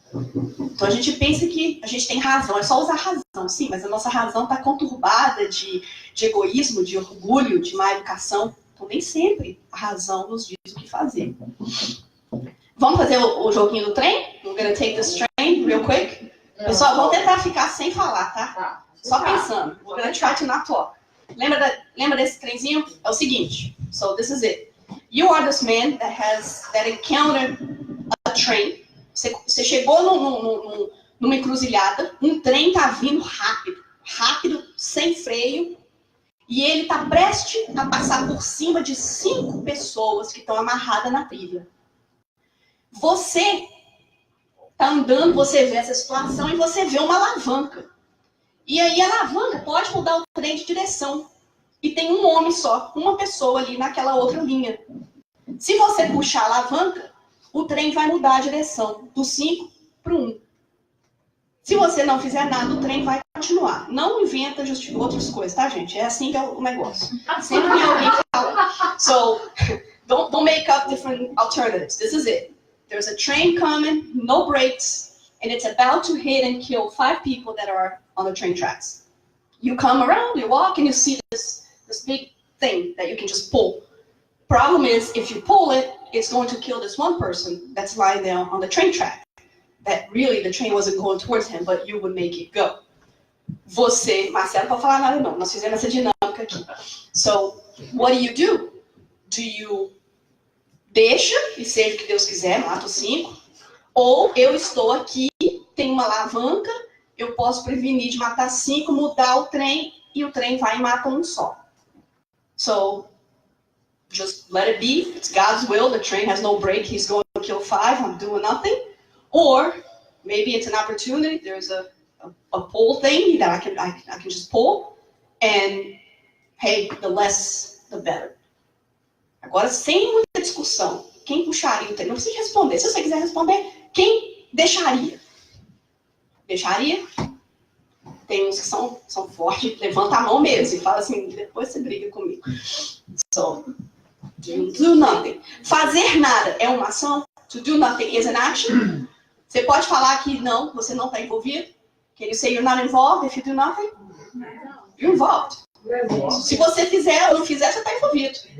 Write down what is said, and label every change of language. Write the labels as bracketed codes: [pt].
[pt] Então a gente pensa que a gente tem razão, é só usar razão, sim, mas a nossa razão está conturbada de egoísmo, de orgulho, de má educação. Então nem sempre a razão nos diz o que fazer. Vamos fazer o joguinho do trem? [en] We're gonna take this train real quick. [pt] Pessoal, vamos tentar ficar sem falar, tá? Só pensando. [en] We're gonna try to not talk. [pt] Lembra desse trenzinho? É o seguinte. [en] So this is it. You are this man that encountered a train. [pt] Você chegou numa encruzilhada, um trem tá vindo rápido, sem freio, E ele está prestes a passar por cima de 5 pessoas que estão amarradas na trilha. Você está andando, você vê essa situação e você vê uma alavanca. E aí a alavanca pode mudar o trem de direção. E tem um homem só, uma pessoa ali naquela outra linha. Se você puxar a alavanca, o trem vai mudar a direção do 5 para o 1. Se você não fizer nada, o trem vai continuar. Não inventa outras coisas, tá, gente? É assim que é o negócio. Sempre tem alguém que fala. [en] So, don't make up different alternatives. This is it. There's a train coming, no brakes, and it's about to hit and kill 5 people that are on the train tracks. You come around, you walk, and you see this big thing that you can just pull. Problem is, if you pull it, it's going to kill this one person that's lying there on the train track. That really the train wasn't going towards him, but you would make it go. [pt] Você, Marcelo, não pode falar nada não. Nós fizemos essa dinâmica aqui. [en] So, what do? Do you [pt] deixa, e seja o que Deus quiser, mata os 5, ou eu estou aqui, tem uma alavanca, eu posso prevenir de matar 5, mudar o trem, e o trem vai e mata um só. [en] So, just let it be. It's God's will. The train has no brake. He's going to kill 5. I'm doing nothing. Or maybe it's an opportunity. There's a pull thing that I can just pull. And, hey, the less, the better. [pt] Agora, sem muita discussão, quem puxaria o trem? Não precisa responder. Se você quiser responder, quem deixaria? Deixaria? Tem uns que são fortes, levanta a mão mesmo e fala assim, depois você briga comigo. [en] So, do nothing. [pt] Fazer nada é uma ação? [en] To do nothing is an action? [pt] Você pode falar que não, você não está envolvido? [en] Can you say you're not involved if you do nothing? You're involved. [pt] Se você fizer ou não fizer, você está envolvido.